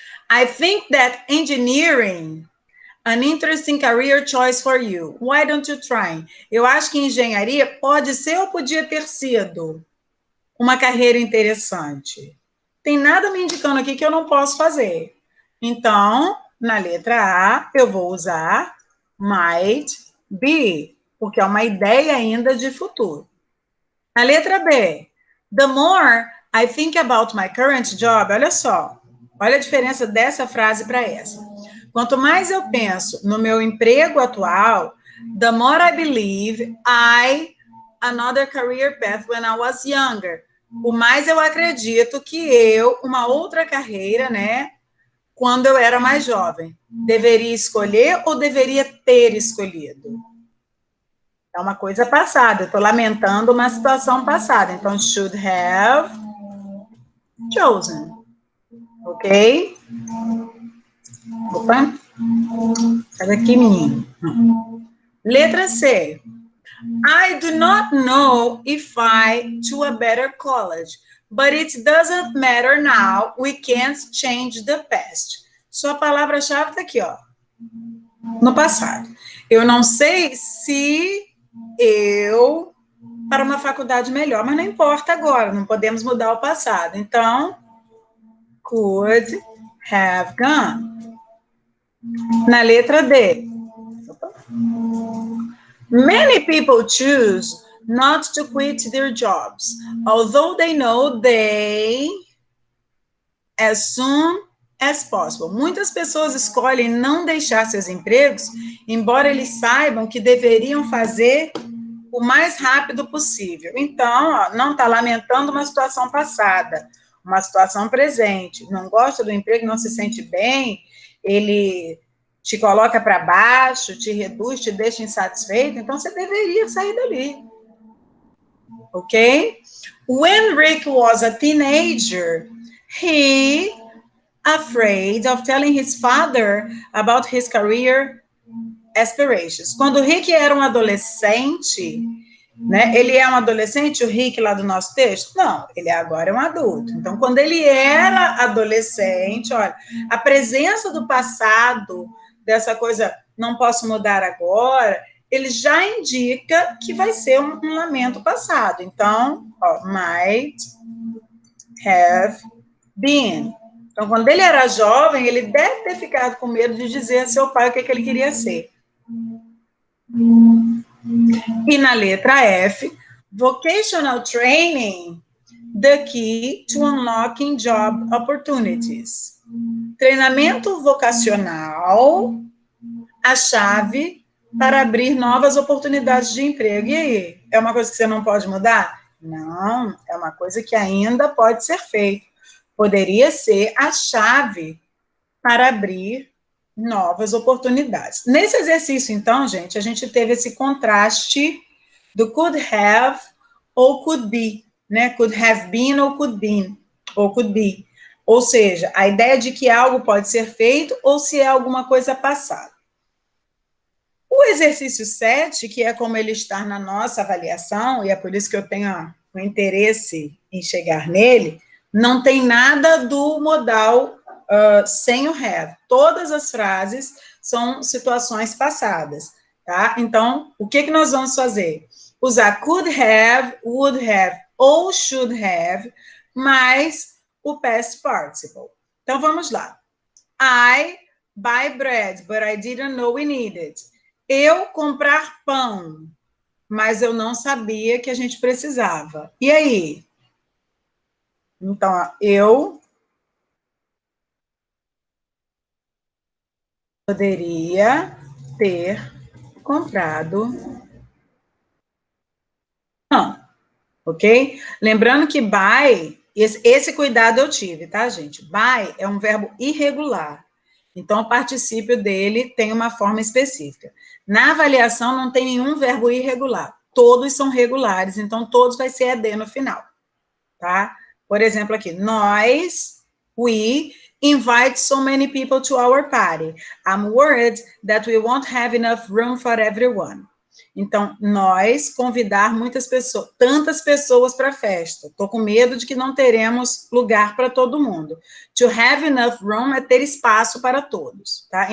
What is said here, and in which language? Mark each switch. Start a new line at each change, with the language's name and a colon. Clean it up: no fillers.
English: I think that engineering an interesting career choice for you. Why don't you try?
Portuguese: Eu acho que engenharia pode ser ou podia ter sido uma carreira interessante. Tem nada me indicando aqui que eu não posso fazer. Então, na letra A, eu vou usar
English: might be,
Portuguese: porque é uma ideia ainda de futuro. Na letra B,
English: the more I think about my current job,
Portuguese: olha só, olha a diferença dessa frase para essa. Quanto mais eu penso no meu emprego atual,
English: the more I believe another career path when I was younger.
Portuguese: O mais eu acredito que uma outra carreira, né, quando eu era mais jovem, deveria escolher ou deveria ter escolhido? É uma coisa passada. Eu estou lamentando uma situação passada. Então,
English: should have chosen.
Portuguese: Ok? Opa. Sai daqui, menino. Letra C.
English: I do not know if I to a better college, but it doesn't matter now. We can't change the past.
Portuguese: Sua palavra-chave está aqui, ó. No passado. Eu não sei se eu para uma faculdade melhor, mas não importa agora, não podemos mudar o passado. Então,
English: could have gone.
Portuguese: Na letra D.
English: Many people choose not to quit their jobs, although they know they as soon as possible.
Portuguese: Muitas pessoas escolhem não deixar seus empregos, embora eles saibam que deveriam fazer o mais rápido possível. Então, ó, não está lamentando uma situação passada, uma situação presente. Não gosta do emprego, não se sente bem, ele te coloca para baixo, te reduz, te deixa insatisfeito, então você deveria sair dali. Ok?
English: When Rick was a teenager, he afraid of telling his father about his career aspirations.
Portuguese: Quando o Rick era um adolescente, né? Ele é um adolescente, o Rick lá do nosso texto? Não, ele agora é um adulto. Então, quando ele era adolescente, olha, a presença do passado, dessa coisa, não posso mudar agora, ele já indica que vai ser um lamento passado. Então, ó,
English: might have been.
Portuguese: Então, quando ele era jovem, ele deve ter ficado com medo de dizer a seu pai o que ele queria ser. E na letra F,
English: vocational training, the key to unlocking job opportunities.
Portuguese: Treinamento vocacional, a chave para abrir novas oportunidades de emprego. E aí, é uma coisa que você não pode mudar? Não, é uma coisa que ainda pode ser feita. Poderia ser a chave para abrir novas oportunidades. Nesse exercício, então, gente, a gente teve esse contraste do
English: could have
Portuguese: ou
English: could be,
Portuguese: né?
English: Could have been ou could be.
Portuguese: Ou seja, a ideia de que algo pode ser feito ou se é alguma coisa passada. O exercício 7, que é como ele está na nossa avaliação, e é por isso que eu tenho o interesse em chegar nele, não tem nada do modal sem o have. Todas as frases são situações passadas, tá? Então, o que nós vamos fazer? Usar
English: could have, would have
Portuguese: ou
English: should have,
Portuguese: mais o
English: past participle.
Portuguese: Então, vamos lá.
English: I buy bread, but I didn't know we needed.
Portuguese: Eu comprar pão, mas eu não sabia que a gente precisava. E aí? Então, eu poderia ter comprado pão, ok? Lembrando que buy, esse cuidado eu tive, tá, gente? Buy é um verbo irregular. Então, o particípio dele tem uma forma específica. Na avaliação, não tem nenhum verbo irregular. Todos são regulares, então todos vai ser ED no final, tá? Por exemplo, aqui, nós,
English: we, invite so many people to our party. I'm worried that we won't have enough room for everyone.
Portuguese: Então, nós convidar muitas pessoas, tantas pessoas para a festa. Estou com medo de que não teremos lugar para todo mundo. To have enough room é ter espaço para todos, tá?